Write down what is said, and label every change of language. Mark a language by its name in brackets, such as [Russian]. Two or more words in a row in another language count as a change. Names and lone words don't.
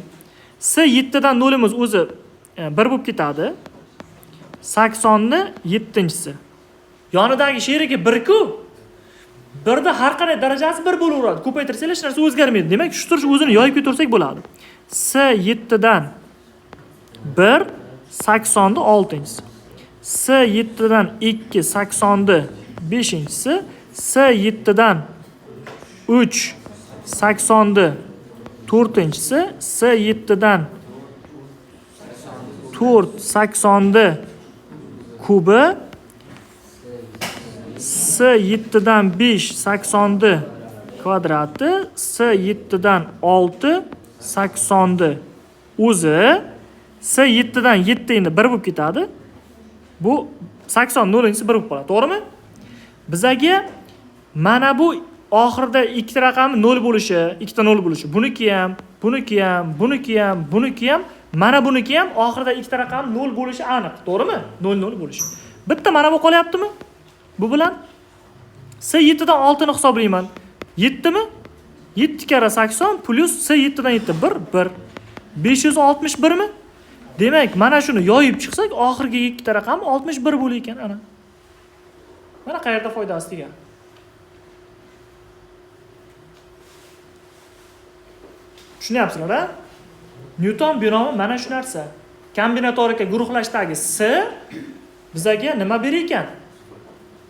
[Uzbek] S 7 dan 0imiz o'zi 1 bo'lib ketadi. 80 ni 7-chisi. Yonidagi sheriga 1-ku. 1da har qanday darajasi 1 bo'laveradi. Ko'paytirsanglar hech narsa o'zgarmaydi. Demak, shu turch o'zini yoyib ko'tarsak bo'ladi. S 7 dan 1 80 ni 6-chisi. S 7 dan 2 80 ni 5-chisi. S 7 dan 3 80 ni 4-chisi. S 7 dan 4 80 ni kubi. S 7 dan 5 80 ni kvadrati. S 7 dan 6 80 ni o'zi. S 7 dan 7 endi 1 bo'lib ketadi. Bu 80 0-chisi 1 bo'lib qoladi, to'g'rimi? Bizaga mana bu oxirida ikkita raqami 0 bo'lishi, ikkita 0 bo'lishi. Buniki ham, buniki ham, buniki ham, buniki ham, mana buniki ham oxirida ikkita raqam 0 bo'lishi aniq, to'g'rimi? 0 bo'lishi. Bitta mana bu qolyaptimi? Bu bilan S 7 dan 6 ni hisoblayman. 7 mi? 7 kara 80 plus S 7 dan 7 1 561 mi? Demak, mana shuni yoyib chiqsak, oxirgi ikkita raqam 61 bo'lar ekan, ana. Mana qayerda foydasi degan. Tushunyapsizlar-a? Newton binomi mana shu narsa. Kombinatorika guruhlashdagi S bizaga nima berar ekan?